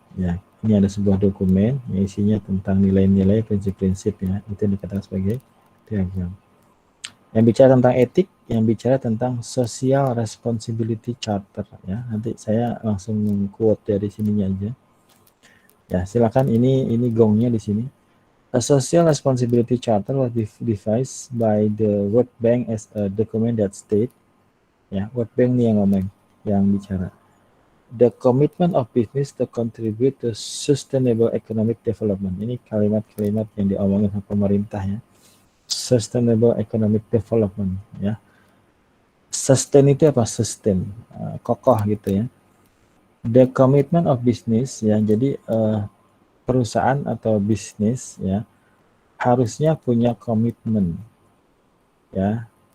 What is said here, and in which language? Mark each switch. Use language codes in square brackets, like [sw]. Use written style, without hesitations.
[id] Ya, ini ada sebuah dokumen yang isinya tentang nilai-nilai, prinsip-prinsip ya. Itu dikatakan sebagai piagam. Yang bicara tentang etik, yang bicara tentang Social Responsibility Charter ya. Nanti saya langsung quote dari sininya aja. Ya, silakan ini gongnya di sini. [en] A Social Responsibility Charter was devised by the World Bank as a document that state, ya, World Bank [id] nih yang ngomong, yang bicara. [en] The commitment of business to contribute to sustainable economic development. [id] Ini kalimat-kalimat yang diomongin sama pemerintah ya. [en] Sustainable economic development [id] ya. Sustain itu apa? Sustain, kokoh gitu ya. [en] The commitment of business [id] ya. Jadi perusahaan atau bisnis ya harusnya punya komitmen ya.